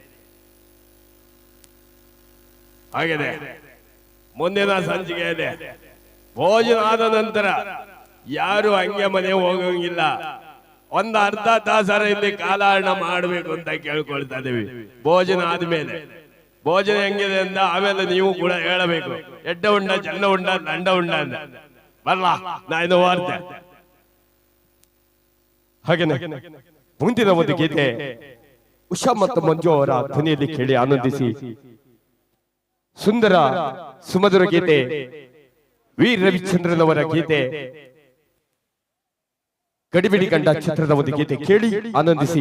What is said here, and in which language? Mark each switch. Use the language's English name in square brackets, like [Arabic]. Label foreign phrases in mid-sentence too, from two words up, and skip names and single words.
[Kannada] ಹಾಗಿದೆ ಮುಂದಿನ ಸಂಚಿಕೆಯಲ್ಲಿ ಭೋಜನ ಆದ ನಂತರ ಯಾರು ಹಂಗೆ ಮನೆ ಹೋಗಂಗಿಲ್ಲ. ಒಂದು ಅರ್ಧ ತಾಸರ ಇಲ್ಲಿ ಕಾಲಹರಣ ಮಾಡಬೇಕು ಅಂತ ಕೇಳ್ಕೊಳ್ತಾ ಇದೀವಿ. ಭೋಜನ ಆದ್ಮೇಲೆ ಭೋಜನ ಹೆಂಗಿದೆ ಅಂತ ಆಮೇಲೆ ನೀವು ಕೂಡ ಹೇಳಬೇಕು. [Tulu] ಎಡ್ಡ ಉಂಡ, ಚನ್ನ ಉಂಡ, ದಂಡ ಉಂಡ [Kannada] ಅಂತ ಬರಲ್ಲ. ನಾನು ವಾರ್ತೆ ಹಾಗೇನೆ ಮುಂದಿನ ಒಂದು ಗೀತೆ ಉಷಾ ಮತ್ತು ಮಂಜು ಅವರ ಧ್ವನಿಯಲ್ಲಿ ಕೇಳಿ ಆನಂದಿಸಿ. ಸುಂದರ ಸುಮಧುರ ಗೀತೆ ವಿ ರವಿಚಂದ್ರನ್ ಅವರ ಗೀತೆ ಗಡಿಬಿಡಿ ಗಂಡ ಚಿತ್ರದ ಒಂದು ಗೀತೆ ಕೇಳಿ ಆನಂದಿಸಿ.